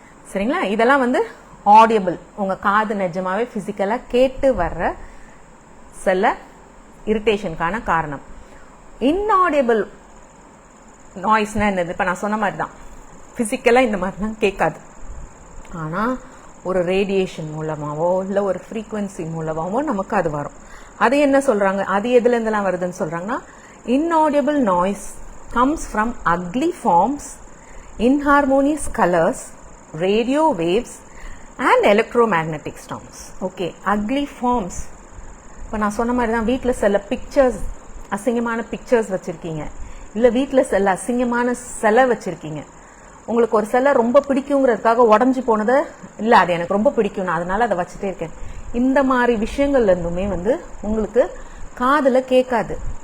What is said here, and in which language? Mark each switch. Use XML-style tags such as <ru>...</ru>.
<ta>சரிங்களா? இதெல்லாம் ஆடியபிள், உங்க காது நிஜமாவே பிசிக்கலா கேட்டு வர்ற சில இரிட்டேஷனுக்கான காரணம். இன்ஆடியபிள் நாய்ஸ்னா என்னது? இப்ப நான் சொன்ன மாதிரி தான், பிசிக்கலா இந்த மாதிரிலாம் கேட்காது, ஆனா ஒரு ரேடியேஷன் மூலமாவோ இல்ல ஒரு ஃப்ரீக்வன்சி மூலமாவோ நமக்கு அது வரும்.</ta> <en>அது என்ன சொல்றாங்க, அது எதுல இருந்தெல்லாம் வருதுன்னு சொல்றாங்கன்னா, inaudible noise comes from ugly forms, inharmonious colors, radio waves and electromagnetic storms. Okay, ugly forms.</en> <ta>இப்போ நான் சொன்ன மாதிரி தான், வீட்டில் சில பிக்சர்ஸ், அசிங்கமான பிக்சர்ஸ் வச்சிருக்கீங்க, இல்ல வீட்டில் சில அசிங்கமான சிலை வச்சிருக்கீங்க. உங்களுக்கு ஒரு சிலை ரொம்ப பிடிக்குங்கிறதுக்காக உடஞ்சி போனதை, இல்ல அது எனக்கு ரொம்ப பிடிக்கும் நான் அதனால அதை வச்சுட்டே இருக்கேன். இந்த மாதிரி விஷயங்கள்ல இருந்துமே உங்களுக்கு காதுல கேட்காது.</ta>